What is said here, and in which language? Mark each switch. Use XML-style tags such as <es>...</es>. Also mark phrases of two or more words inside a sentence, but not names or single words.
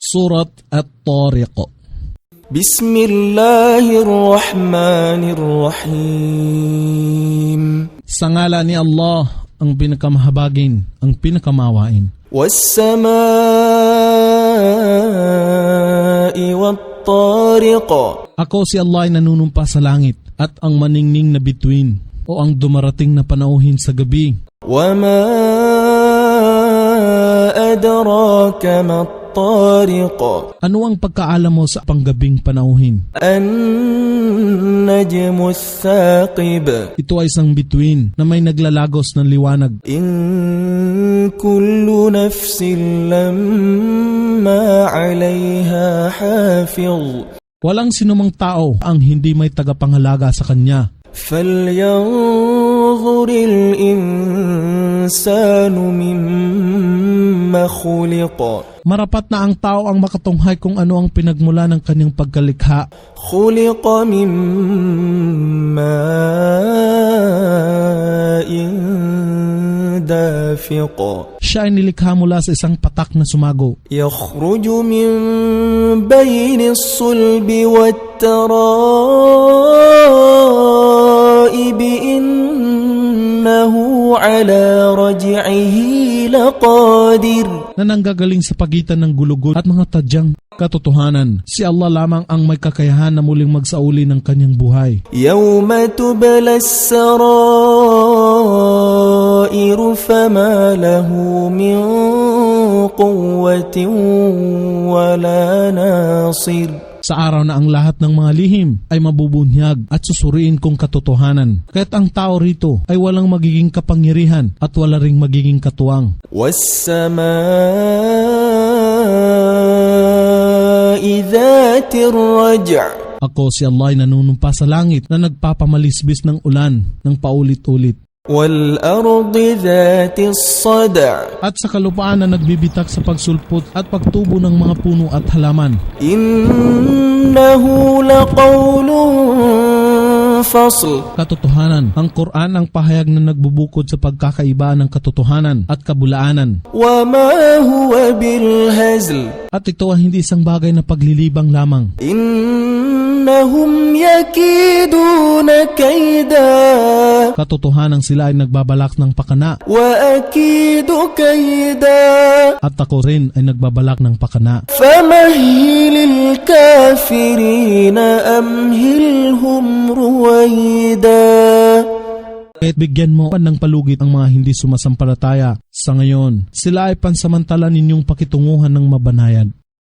<ar>Surat At-Tariq. بسم الله الرحمن الرحيم.</ar> <tl>Sa ngala ni Allah, ang pinakamahabagin, ang pinakamawain.</tl> <ar>والسماء والطارق.</ar> <tl>Ako si Allah ay nanunumpa sa langit at ang maningning na bituin o ang dumarating na panauhin sa gabi.</tl> <ar>وما أدراك ما الطارق.</ar> <tl>Ano ang pagkaalam mo sa panggabing panauhin?</tl> <ar>النجم الثاقب.</ar> <tl>Ito ay isang bituin na may naglalagos ng liwanag.</tl> <ar>إن كل نفس لما عليها حافظ.</ar> <tl>Walang sinumang tao ang hindi may tagapangalaga sa kanya.</tl> <ar>فَلْيَنْظُرِ الْإِنسَانُ مِمَّا خُلِقَ.</ar> <tl>Marapat na ang tao ang makatunghay kung ano ang pinagmula ng kanyang pagkalikha.</tl> <ar>خُلِقَ مِن مَّاءٍ دَافِقٍ.</ar> <tl>Siya ay nilikha mula sa isang patak na sumago.</tl> <ar>يَخْرُجُ مِن بَيْنِ الصُّلْبِ وَالتَّرَائِبِ إِنَّهُ عَلَى رَجْعِهِ لَقَادِرٌ.</ar> <tl>Na nanggagaling sa pagitan ng gulugod at mga tadyang katotohanan. Si Allah lamang ang may kakayahan na muling magsauli ng kanyang buhay.</tl> <ar>يَوْمَ تُبْلَى السَّرَائِرُ فَمَا لَهُ مِنْ قُوَّةٍ وَلَا نَاصِرٍ.</ar> <tl>Sa araw na ang lahat ng mga lihim ay mabubunyag at susuriin kung katotohanan. Kaya't ang tao rito ay walang magiging kapangyarihan at wala ring magiging katuwang.</tl> <ar>وَالسَّمَاءِ ذَاتِ الرَّجْعِ.</ar> <tl>Ako si Allah ay nanunumpa sa langit na nagpapamalisbis ng ulan ng paulit-ulit.</tl> <ar>وَالْأَرْضِ ذَاتِ الصَّدْعِ.</ar> <tl>At sa kalupaan na nagbibitak sa pagsulpot at pagtubo ng mga puno at halaman.</tl> <ar>إِنَّهُ لَقَوْلٌ فَصْلٌ.</ar> <tl>Katotohanan, ang Quran ang pahayag na nagbubukod sa pagkakaiba ng katotohanan at kabulaanan.</tl> <ar>وَمَا هُوَ بِالْهَزْلِ.</ar> <tl>At ito ay hindi isang bagay na paglilibang lamang.</tl> <ar>إِنَّهُمْ يَكِيدُونَ كَيْدًا.</ar> <tl>Katotohanan sila ay nagbabalak ng pakana.</tl> <ar>وَأَكِيدُ كَيْدًا.</ar> <tl>At ako rin ay nagbabalak ng pakana.</tl> <ar>فَمَهِّلِ الْكَافِرِينَ أَمْهِلْهُمْ رُوَيْدًا.</ar> <tl>Kahit bigyan mo ng palugit ang mga hindi sumasampalataya sa ngayon, sila ay pansamantala ninyong pakitunguhan ng mabanayad.</tl>